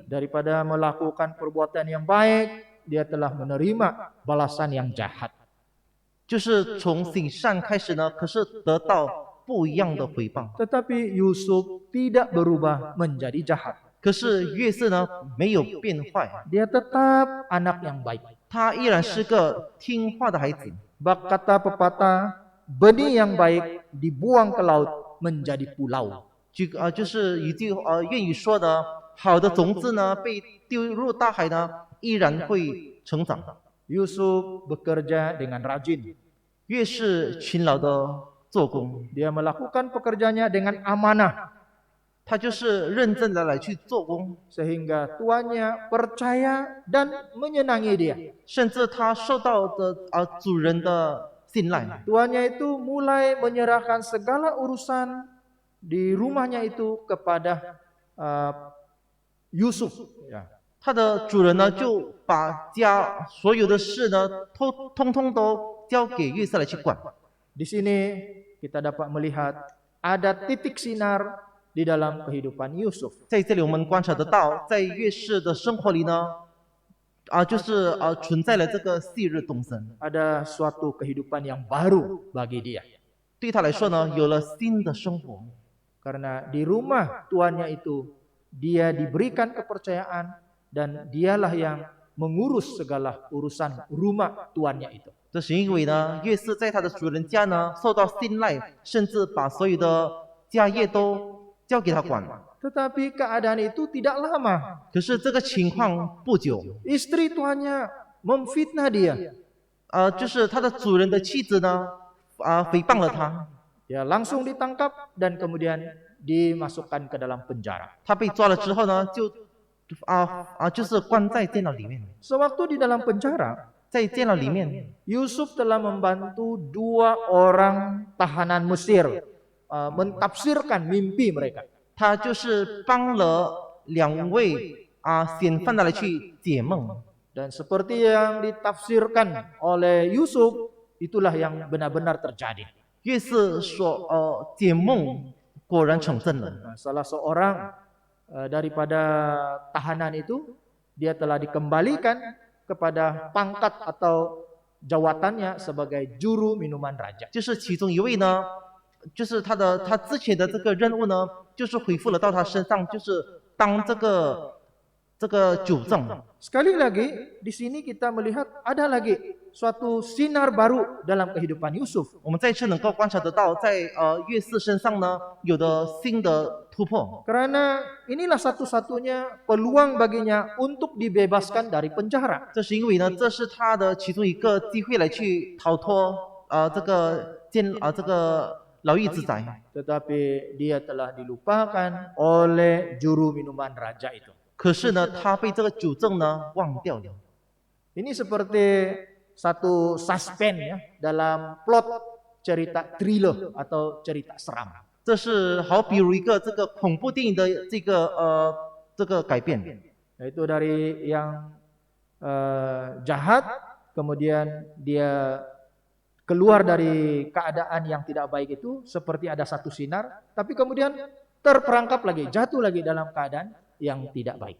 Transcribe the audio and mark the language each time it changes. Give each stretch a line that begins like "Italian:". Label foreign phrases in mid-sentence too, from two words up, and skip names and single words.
Malay: Daripada melakukan perbuatan yang baik, dia telah menerima balasan yang jahat.
Chinese: 就是从行善开始呢，可是得到不一样的回报。
Malay: Tetapi Yusuf tidak berubah menjadi jahat.
Chinese: 可是约瑟呢没有变坏，
Malay: Dia tetap anak yang baik.
Chinese: 他依然是个听话的孩子。
Malay: Bak kata pepatah, benih yang baik dibuang ke laut menjadi pulau.
Chinese: 就是一句谚语说的，好的种子呢被丢入大海呢，依然会成长。
Malay: Yusuf bekerja dengan rajin.
Chinese: 越是勤劳的做工，
Malay: Dia melakukan pekerjaannya dengan amanah
Chinese: 他就是认真的来去做工，
Malay: sehingga tuannya percaya dan menyenangi dia.
Chinese: 甚至他受到的主人的信赖。
Malay: Tuannya itu mulai menyerahkan segala urusan di rumahnya itu kepada Yusuf. Ya.
Chinese: 他的主人呢就把家所有的事呢通通都交给约瑟来去管。
Malay: Di sini kita dapat melihat ada titik sinar di dalam kehidupan Yusuf.
Chinese: 在这里我们观察得到，在约瑟的生活里呢，就是存在了这个昔日东升，
Malay: Ada suatu kehidupan yang baru bagi dia.
Chinese: 对他来说呢，有了新的生活。
Malay: Karena di rumah tuannya itu dia diberikan kepercayaan dan dialah yang mengurus segala urusan rumah tuannya itu.
Chinese: 这是因为呢，约瑟在他的主人家呢受到信赖，甚至把所有的家业都交给他管。
Malay: Tetapi keadaan itu tidak lama.
Chinese: 可是这个情况不久，
Malay: Istri tuannya memfitnah dia.
Chinese: 就是他的主人的妻子呢，诽谤了他，
Malay: Dia langsung ditangkap dan kemudian dimasukkan ke dalam penjara.
Chinese: 他被抓了之后呢，就是关在监牢里面。
Malay: Sewaktu di dalam penjara,
Chinese: 在监牢里面，
Malay: Yusuf telah membantu 2 orang tahanan Mesir mentafsirkan mimpi mereka.
Chinese: 他就是帮了2位嫌犯的来去解梦。
Malay: Dan seperti yang ditafsirkan oleh Yusuf, itulah yang benar-benar terjadi.
Chinese: 约瑟所解梦果然成真了。
Malay: Nah, salah seorang daripada tahanan itu, dia telah dikembalikan kepada pangkat atau jawatannya sebagai juru minuman raja.
Chinese: 就是其中一位呢，就是他之前的这个任务呢，就是恢复了到他身上，就是当这个酒政。
Malay: Sekali lagi, di sini kita melihat ada lagi suatu sinar baru dalam kehidupan Yusuf.
Chinese: 我们再次能够观察得到，在约瑟身上呢，有的新的突破。
Malay: Karena inilah satu-satunya peluang baginya untuk dibebaskan dari penjara.
Chinese: 这是因为呢，这是他的其中一个机会来去逃脱这个牢狱之灾。
Malay: Tetapi dia telah dilupakan oleh juru minuman raja itu.
Chinese: 可是呢，他被这个酒政呢忘掉了。
Malay: Ini seperti satu suspense ya dalam plot cerita thriller atau cerita seram.
Chinese: 这是好比如一个这个恐怖电影的这个改变。
Malay: Yaitu dari yang jahat, kemudian dia keluar dari keadaan yang tidak baik itu seperti ada satu sinar, tapi kemudian terperangkap lagi, jatuh lagi dalam keadaan yang tidak baik.